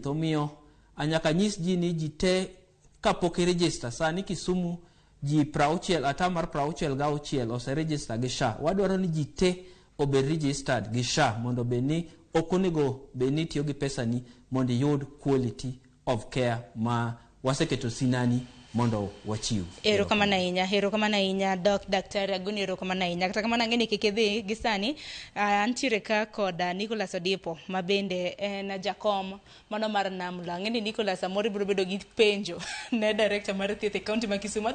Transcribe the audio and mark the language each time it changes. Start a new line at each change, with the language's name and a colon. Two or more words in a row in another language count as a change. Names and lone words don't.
Luo (Kenya and Tanzania): Omiyo anyaka nyis ji ni ji te kapok register sani Kisumu ji 60 ata mar 66 ose register gi SHA. Wadwaro ni ji te obed registered gi SHA mondo beni ok onego beni tiyo gi pesa ni mondo yud
English: quality of care
Luo (Kenya and Tanzania): ma waseketo sinani mondo wachiw. Erokamano ahinya Daktari Aguni, erokamano ahinya. Kata kamano ang'eni kik idhi gi sani, antiere ka kod Nicholas Odipo ma bende en jakom mano mar Namla. Ang'eni Nicholas amoro biro bedo gi penjo ne director mar thieth e kaunti ma Kisumu.